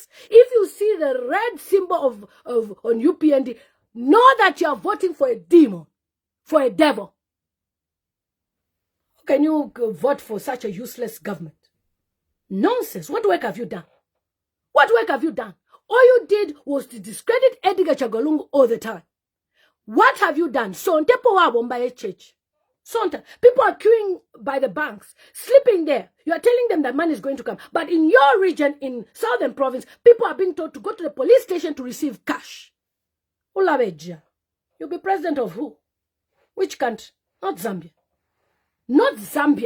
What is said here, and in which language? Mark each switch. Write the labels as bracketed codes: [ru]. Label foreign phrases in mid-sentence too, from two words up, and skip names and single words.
[en] If you see the red symbol on UPND, know that you are voting for a demon, for a devil. How can you vote for such a useless government? Nonsense. What work have you done? What work have you done? All you did was to discredit Edgar Chagolungu all the time. What have you done? [bem] Sontepo wa bomba HH. Sonta. [en] People are queuing by the banks, sleeping there. You are telling them that money is going to come. But in your region, in Southern Province, people are being told to go to the police station to receive cash. [bem] Ulabeja. [en] You'll be president of who? Which country? Not Zambia. Not Zambia.